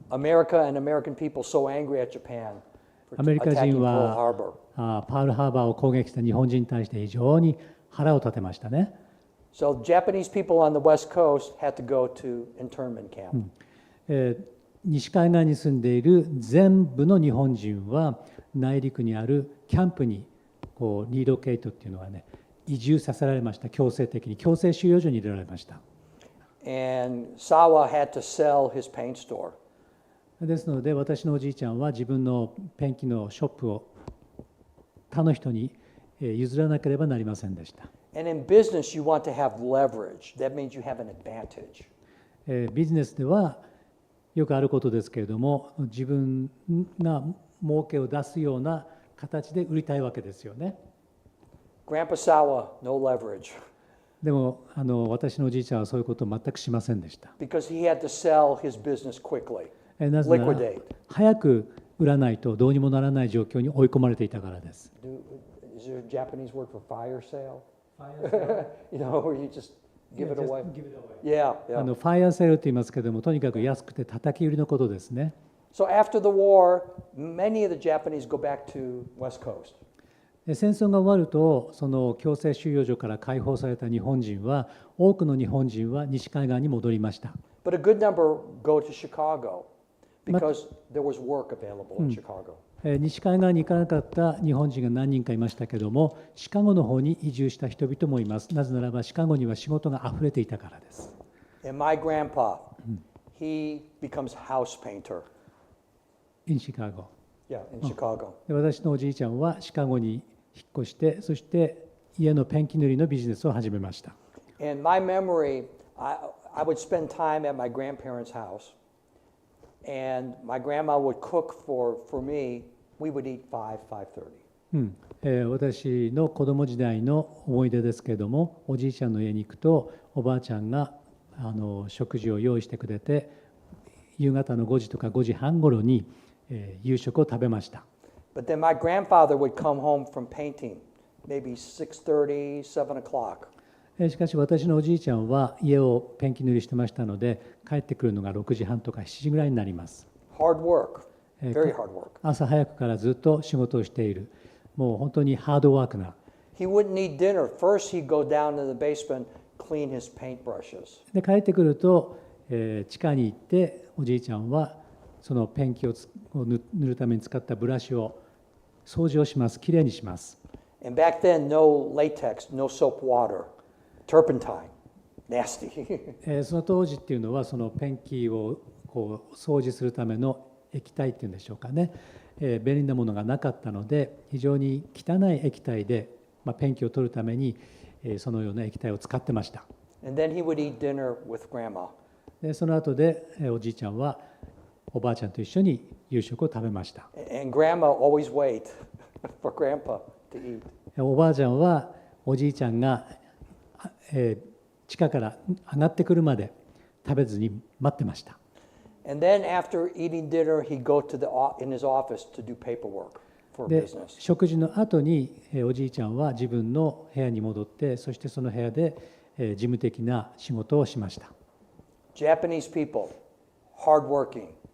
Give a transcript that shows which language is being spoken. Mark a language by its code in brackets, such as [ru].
[en] America and American people so angry at Japan [ja] ア [en] for [ja] メリカ [en] attacking [ja] 人 [en] Pearl [ja] は [en] Harbor. [ja] パールハーバーを攻撃した日本人に対して非常に腹を立てましたね。 [en] So Japanese people on the West Coast had to go to internment camp. [ja] 西海岸に住んでいる全部の日本人は内陸にあるキャンプにリードケイトっていうのはね、移住させられました。強制的に強制収容所に入れられました。 [en] And Sawa had to sell his paint store. [ja] ですので私のおじいちゃんは自分のペンキのショップを他の人に譲らなければなりませんでした。 [en] And in business, you want to have leverage. That means you have an advantage. [ja] ビジネスではよくあることですけれども、自分が儲けを出すような形で売りたいわけですよね。 [en] Grandpa Sawa, no leverage. [ja] でも私のおじいちゃんはそういうことを全くしませんでした。 [en] Because he had to sell his business quickly. [ja] なぜなら [en] Liquidate. [ja] 早く売らないとどうにもならない状況に追い込まれていたからです。 [en] Is there a Japanese word for fire sale? You know, where you just give it away? Yeah, [ja] フ [en] yeah. [ja] ァイアセールと言いますけれども、とにかく安くて叩き売りのことですね。 [en] So after the war, many of the Japanese go back to West Coast. [ja] 戦争が終わると、その強制収容所から解放された日本人は、多くの日本人は西海岸に戻りました。 [en] But a good number go to Chicago because there was work available in Chicago. [ja] 西海岸に行かなかった日本人が何人かいましたけども、シカゴの方に移住した人々もいます。なぜならばシカゴには仕事があふれていたからです。 [en] And my grandpa, he becomes house painter. in Chicago. Yeah, in Chicago. [ja] で私のおじいちゃんはシカゴに引っ越して、そして家のペンキ塗りのビジネスを始めました。 [en] And my memory, I would spend time at my grandparents' house, and my grandma would cook for me. We would eat 5:30. [ja] 私の子供時代の思い出ですけれども、おじいちゃんの家に行くとおばあちゃんが食事を用意してくれて、夕方の5時とか5時半ごろに、夕食を食べました。 [en] But then my grandfather would come home from painting, maybe 6:30, 7:00. [ja] しかし私のおじいちゃんは家をペンキ塗りしてましたので、帰ってくるのが6時半とか7時ぐらいになります。 [en] Hard work, very hard work. [ja] 朝早くからずっと仕事をしている、もう本当にハードワークな。 [en] He wouldn't eat dinner. First, he'd go down to the basement, clean his paintbrushes. [ja] で帰ってくると、地下に行っておじいちゃんはそのペンキを塗るために使ったブラシを掃除をします。きれいにします。 [en] And back then, no latex, no soap water, turpentine, nasty. [ja] その当時っていうのはそのペンキをこう掃除するための液体っていうんでしょうかね、便利なものがなかったので非常に汚い液体で、ペンキを取るために、そのような液体を使ってました。 [en] And then he would eat dinner with grandma. [ja] でその後で、おじいちゃんはおばあちゃんと一緒に夕食を食べました。 [en] And grandma always wait for grandpa to eat. [ja] おばあちゃんはおじいちゃんが、地下から上がってくるまで食べずに待ってました。 [en] And then after eating dinner, he'd go in his office to do paperwork for [ja] で [en] business. [ja] 食事の後におじいちゃんは自分の部屋に戻って、そしてその部屋で事務的な仕事をしました。 [en] Japanese people, hardworking,